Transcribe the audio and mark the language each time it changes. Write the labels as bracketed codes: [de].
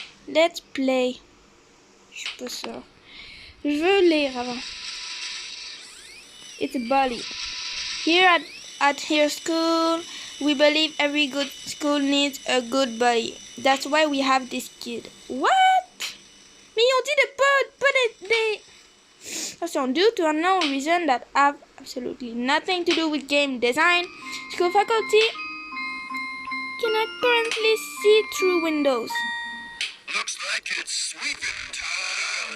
[en] Let's play. [fr] Je suis pas sûre. Je veux lire avant. [en] It's a bully. Here at her school, we believe every good school needs a good bully. That's why we have this kid. What? [fr] Mais ils ont dit de pas des... [en] Attention, due to unknown reason that have absolutely nothing to do with game design, school faculty cannot currently see through windows. Looks like it's sweeping time.